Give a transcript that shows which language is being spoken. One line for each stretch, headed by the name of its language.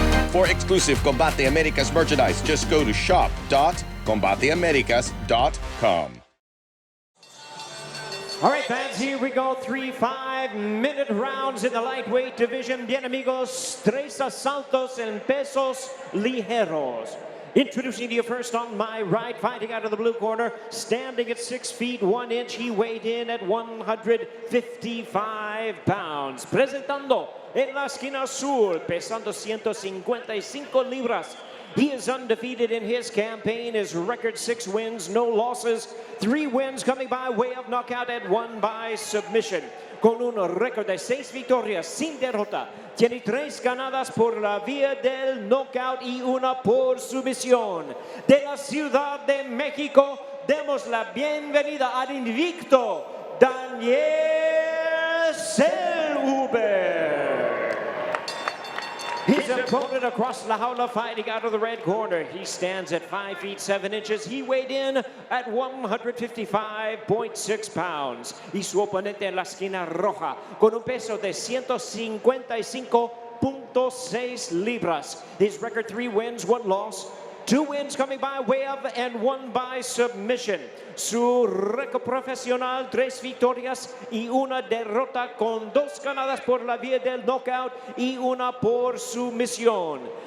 English: For exclusive Combate Americas merchandise, just go to shop.combateamericas.com. All right, fans, here we go. 3 5-minute rounds in the lightweight division.
Spanish: Bien, amigos, 3 asaltos en pesos ligeros.
English: Introducing to you first on my right, fighting out of the blue corner, standing at 6 feet 1 inch. He weighed in at 155 pounds.
Spanish: Presentando en la esquina azul, pesando 155 libras.
English: He is undefeated in his campaign. His record 6 wins, no losses. 3 wins coming by way of knockout and 1 by submission.
Spanish: Con un récord de 6 victorias sin derrota. Tiene 3 ganadas por la vía del knockout y 1 por sumisión. De la Ciudad de México, demos la bienvenida al invicto Daniel Selhuber.
English: His opponent across La Jaula, fighting out of the red corner. He stands at 5 feet 7 inches. He weighed in at 155.6 pounds.
Spanish: Y su oponente en la esquina roja, con un peso de 155.6 libras.
English: His record 3 wins, 1 loss. 2 wins coming by way of and 1 by submission.
Spanish: Su récord profesional, 3 victorias y 1 derrota, con 2 ganadas por la vía del knockout y 1 por sumisión.